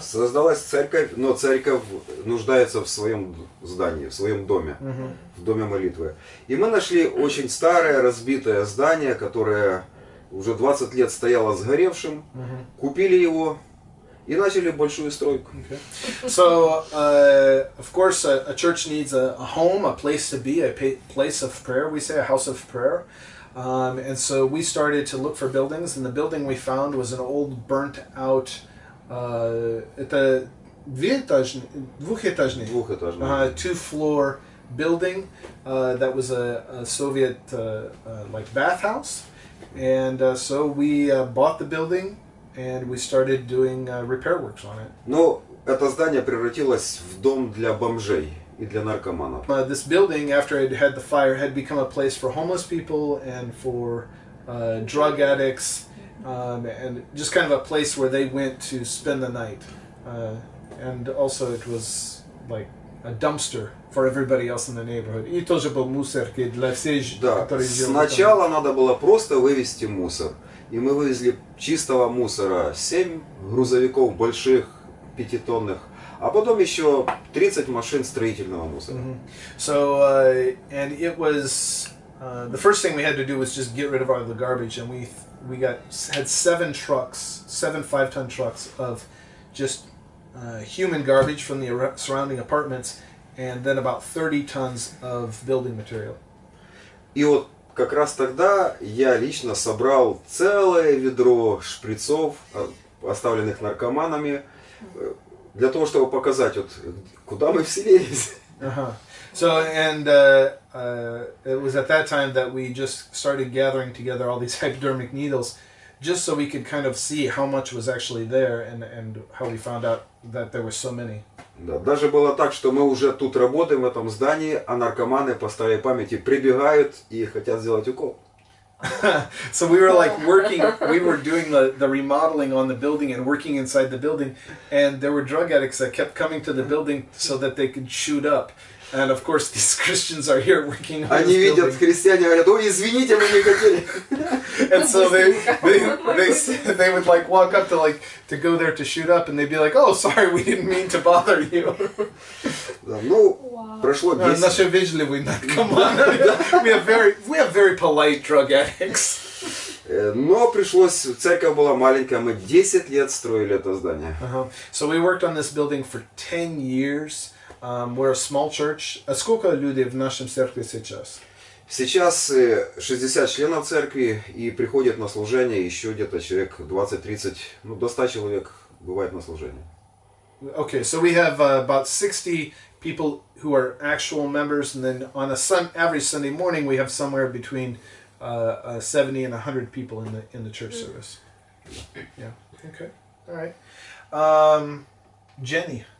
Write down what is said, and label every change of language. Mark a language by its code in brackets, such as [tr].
[ru] Создалась церковь, но церковь нуждается в своем здании, в своем доме, в доме молитвы. И мы нашли очень старое, разбитое здание, которое уже 20 лет стояло сгоревшим, купили его и начали большую стройку. [en] Okay. So, of course, a church needs a home, a place to be, a place of prayer. We say a house of prayer. And so we started to look for buildings, and the building we found was an old, burnt-out, [ru] это двухэтажный, [en] 2-floor building that was a Soviet like bathhouse. And so we bought the building, and we started doing repair works on it. [ru] Но это здание превратилось в дом для бомжей и для наркоманов. [en] This building, after it had the fire, had become a place for homeless people and for drug addicts, and just kind of a place where they went to spend the night. and also it was like a dumpster for everybody else in the neighborhood. [ru] И тоже был мусоркой для всех, Да, которые жили там. сначала надо было просто вывести мусор. И мы вывезли чистого мусора 7 грузовиков больших, 5-тонных, а потом еще 30 машин строительного мусора. [en] So, and it was, the first thing we had to do was just get rid of all the garbage, and we had 7 trucks, 7 5-ton trucks of just human garbage from the surrounding apartments, and then about 30 tons of building material. [ru] И вот как раз тогда я лично собрал целое ведро шприцов, оставленных наркоманами, для того, чтобы показать, вот, куда мы вселились. [en] So, and it was at that time that we just started gathering together all these hypodermic needles, just so we could kind of see how much was actually there, and how we found out that there were so many. [ru] Да, даже было так, что мы уже тут работаем в этом здании, а наркоманы по старой памяти прибегают и хотят сделать укол. [en] So we were like working, we were doing the remodeling on the building and working inside the building, and there were drug addicts that kept coming to the building so that they could shoot up. And of course these Christians are here working on [ru] Они [en] this [ru] видят [en] building. [ru] христиане, говорят: ой, извините, мы не хотели. [en] And so they would like walk up to go there to shoot up, and they'd be like, oh, sorry, we didn't mean to bother you. [ru] Да, ну, прошло 10. Наши вежливые наркоманы. [en] We have very polite drug addicts. [ru] Но пришлось, церковь была маленькая, мы 10 лет строили это здание. [en] So we worked on this building for 10 years. We're a small church. [ru] А сколько людей в нашем церкви сейчас? Сейчас 60 членов церкви, и приходят на служение еще где-то человек 20-30, ну до 100 человек бывает на служении. [en] Okay, so we have about 60 people who are actual members, and then on a average Sunday morning we have somewhere between 70 and 100 people in the church service. Yeah. Okay. All right. Jenny.